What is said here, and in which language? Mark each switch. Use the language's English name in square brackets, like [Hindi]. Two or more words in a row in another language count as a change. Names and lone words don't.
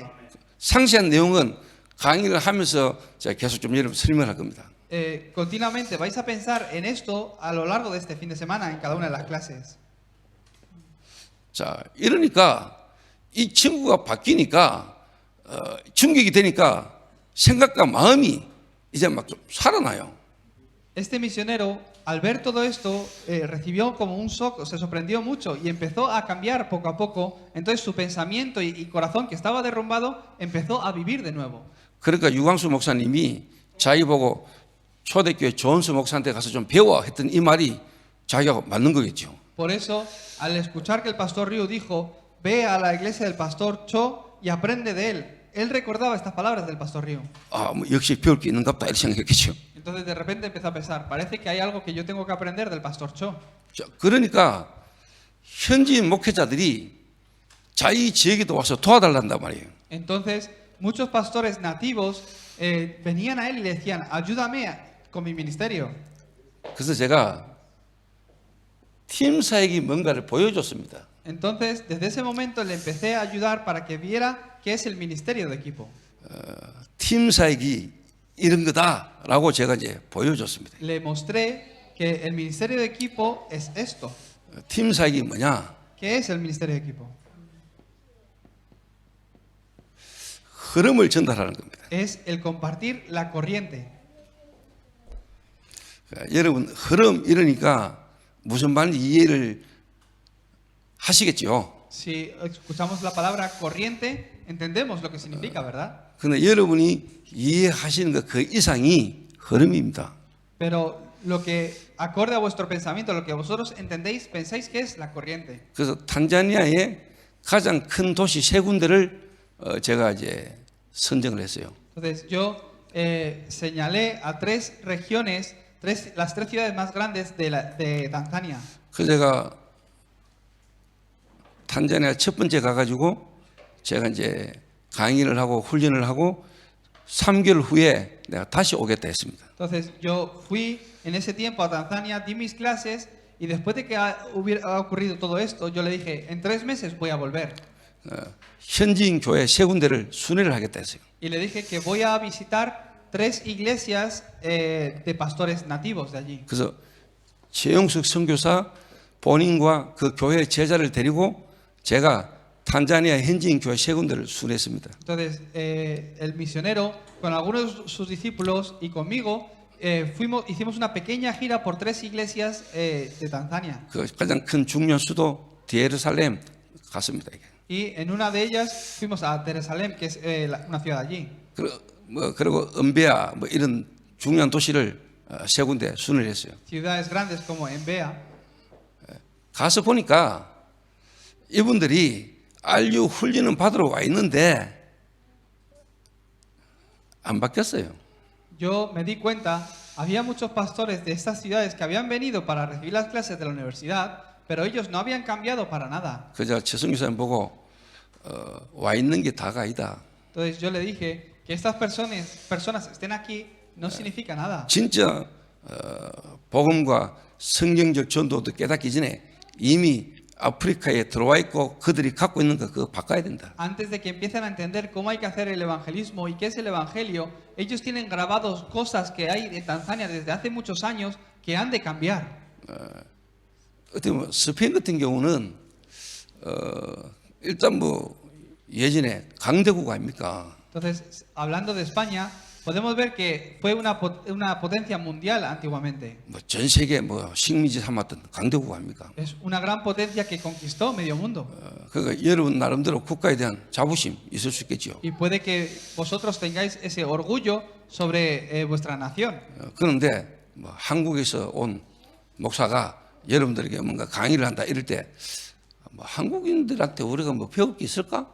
[Korean] 상세한 내용은 강의를 하면서 제가 계속 좀 여러분 설명할 겁니다. [Spanish] Continuamente vais a pensar en esto a lo largo de este fin de semana en cada una de las clases. [Korean] 자, 이러니까 이 친구가 바뀌니까 충격이 되니까 생각과 마음이 이제 막 좀 살아나요. [Spanish] Este misionero, al ver todo esto, recibió como un shock, se sorprendió mucho y empezó a cambiar poco a poco. Entonces su pensamiento y corazón que estaba derrumbado empezó a vivir de nuevo. [Korean] 그러니까 유광수 목사님이 자기 보고 초대교회 조은수 목사한테 가서 좀 배워 했던 이 말이 자기하고 맞는 거겠죠. [Spanish] Por eso, al escuchar que el pastor Ryu dijo, ve a la iglesia del pastor Cho y aprende de él. Él recordaba estas palabras del pastor Ryu. [Korean] 아, 뭐 역시 배울 게 있는가 보다 이렇게 생각했겠죠. [Spanish] Entonces de repente empezó a pensar, parece que hay algo que yo tengo que aprender del pastor Cho. [Korean] 자, 그러니까 현지인 목회자들이 자기 지역에도 와서 도와달란단 말이에요. [Spanish] Entonces muchos pastores nativos venían a él y le decían, ayúdame con mi ministerio. [Korean] 그래서 제가 팀 사역이 뭔가를 보여줬습니다. [Spanish] Entonces desde ese momento le empecé a ayudar para que viera qué es el ministerio de equipo. [Korean] 팀 사역이 이런 거다라고 제가 이제 보여줬습니다. [Spanish] Le mostré que el ministerio de equipo es esto. [Korean] 팀 사역이 뭐냐? [Spanish] ¿Qué es el ministerio de equipo? [Korean] 흐름을 전달하는 겁니다. [Spanish] Es el compartir la corriente. [Korean] 여러분 흐름 이러니까 무슨 말인지 이해를 하시겠죠. [Spanish] Si escuchamos la palabra corriente, entendemos lo que significa, ¿verdad? [Korean] 그런데 여러분이 이해하시는 것 그 이상이 흐름입니다. [Spanish] Pero lo que acorde a vuestro pensamiento, lo que vosotros entendéis, pensáis que es la corriente. [Korean] 그래서 탄자니아의 가장 큰 도시 세 군데를 제가 이제 선정을 했어요. [Spanish] Entonces yo señalé a tres regiones, las tres ciudades más grandes de Tanzania. [Korean] 그래서 제가 탄자니아 첫 번째 가가지고 제가 이제 강의를 하고 훈련을 하고 3개월 후에 내가 다시 오겠다 했습니다. [Spanish] Entonces yo fui en ese tiempo a Tanzania, di mis clases y después de que ha ocurrido todo esto, yo le dije, en 3 meses voy a volver. [Korean] 현지인 교회 세 군데를 순회를 하겠다 했어요. [Spanish] Y le dije que voy a visitar 3 iglesias de pastores nativos de allí. [Korean] 그래서 최영숙 선교사 본인과 그 교회 제자를 데리고 제가 탄자니아 현지인 교회 세 군데를 순회했습니다. [Spanish] Entonces, el misionero, con algunos de sus discípulos y conmigo, hicimos una pequeña gira por 3 iglesias de Tanzania. [Korean] 그 가장 큰 중요한 수도 예루살렘 갔습니다. [Spanish] Y en una de ellas fuimos a Jerusalén, que es una ciudad allí. [Korean] 그리고 은베아 뭐 이런 중요한 도시를 세 군데 순회를 했어요. [Spanish] Ciudades grandes como Embea. [Korean] 가서 보니까 이분들이 RU 훈련은 받으러 와 있는데 안 바뀌었어요. [Spanish] Yo me di cuenta, había muchos pastores de estas ciudades que habían venido para recibir las clases de la universidad, pero ellos no habían cambiado para nada. [Korean] 그저 최승규 사님 보고 와 있는 게 다가 아니다. [Spanish] Entonces yo le dije que estas personas estén aquí no significa nada. [Korean] 진짜 복음과 성경적 전도도 깨닫기 전에 이미 아프리카에 들어와 있고 그들이 갖고 있는 거 그거 바꿔야 된다. [Spanish] Antes de que empiecen a entender cómo hay que hacer el evangelismo y qué es el evangelio, ellos tienen grabados cosas que hay en Tanzania desde hace muchos años que han de cambiar. [Korean] 어떻게 보면 스페인 같은 경우는 일단 뭐 예전에 강대국 아닙니까? [Spanish] Entonces, hablando de España, podemos ver que fue una potencia mundial antiguamente. [Korean] 뭐 전 세계 뭐 식민지 삼았던 강대국 아닙니까? [Spanish] Es una gran potencia que conquistó medio mundo. [Korean] 그러니까 여러분 나름대로 국가에 대한 자부심 있을 수 있겠죠. [Spanish] Y puede que vosotros tengáis ese orgullo sobre vuestra nación. [Korean] 그런데 뭐 한국에서 온 목사가 여러분들에게 뭔가 강의를 한다 이럴 때 뭐 한국인들한테 우리가 뭐 배울 게 있을까?